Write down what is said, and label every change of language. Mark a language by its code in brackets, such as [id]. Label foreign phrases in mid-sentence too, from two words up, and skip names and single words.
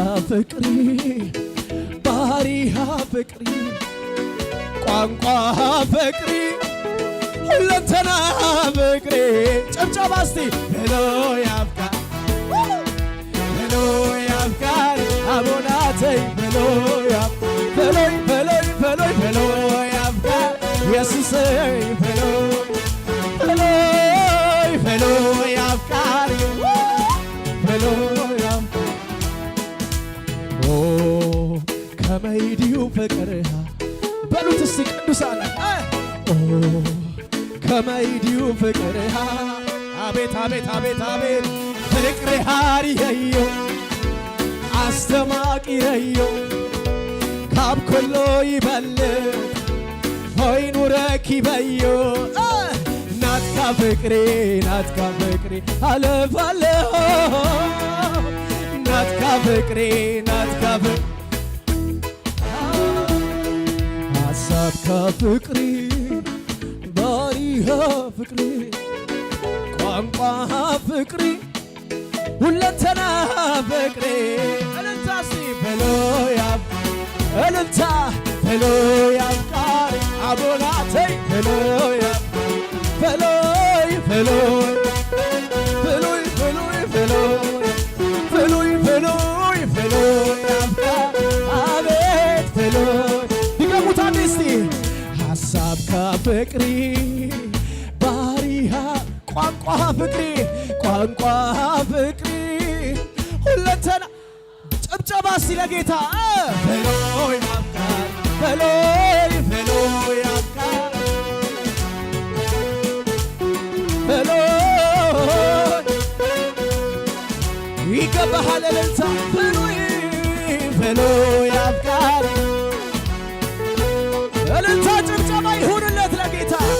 [ti] ፍቅሪ ባህሪሃ ፍቅሪ ቋንቋ ፍቅሪ ሁለንተና ፍቅሪ [am] ጨብጨባ እስቲ [ti] ብሎ ያፍቃር ብሎ ያፍቃር አቦናተይ ብሎ በሎይ በሎይ በሎይ ብሎ ያፍቃር ኢየሱስይ ብሎ በሎይ ብሎ ያፍቃር ብሎ ኦ ከመይዲዩ ፍቅርሃ [am] በሉት እስቲ ቅዱሳን [ti] ኦ ከመይዲዩ ፍቅርሃ አቤት አቤት አቤት አቤት ፍቅርሃ ሪየዮ አስተማቂየዮ ካብ ኩሉ ይበልጥ ሆይኑ ረኪበዮ ናትካ ፍቅሬ ናትካ ፍቅሬ አለፋለሁ ናትካ ፍቅሬ ናትካ ፍቅሬ ሀሳብካ ፍቅሬ ባህሪሃ ፍቅሬ ቋንቋሃ ፍቅሬ ሁለንተና ፍቅሬ እልልታ እስቲ በሎ ያብ እልልታ በሎ ያፍቃሪ አቦናተይ በሎ ያብ በሎይ በሎይ በሎይ በሎይ በሎይ በሎይ በሎይ በሎይ ያፍቃር አቤት በሎይ [am] ድገሙት አንዴ እስቲ [ti] ሀሳብካ ፍቅሪ ባህሪሃ ቋንቋ ፍቅሪ ቋንቋ ፍቅሪ ሁለንተና [am] ጨብጨባ እስቲ ለጌታ [ti] በሎይ ያፍቃር በሎይ በሎይ ያፍቃር [am] በሎይ ይገባሃል እልልታ [ti] በሎይ በሎይ ያፍቃር [am] እልልታ ጭብጨባ ይሁንለት ለጌታ